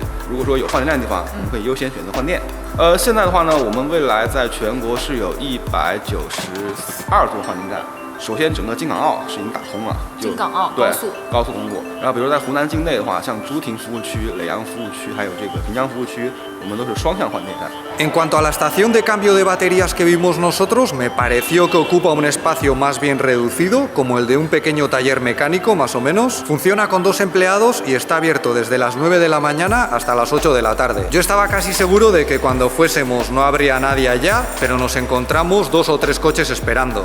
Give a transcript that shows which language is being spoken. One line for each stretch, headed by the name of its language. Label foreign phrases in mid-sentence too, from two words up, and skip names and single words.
Chinese: 如果说有换电站的地方，我们可以优先选择换电。现在的话呢，我们未来在全国是有192座换电站。首先整个京港澳是已经打通了，就京港澳对高速高速公路。然后比如在湖南境内的话，像诸亭服务区、耒阳服务区，还有这个平江服务区，我们都是双向换电站。
Spanish: En cuanto a la estación de cambio de baterías que vimos nosotros, me pareció que ocupa un espacio más bien reducido, como el de un pequeño taller mecánico más o menos. Funciona con 2 empleados y está abierto desde las 9 de la mañana hasta las 8 de la tarde. Yo estaba casi seguro de que cuando fuésemos no habría nadie allá, pero nos encontramos 2 o 3 coches esperando.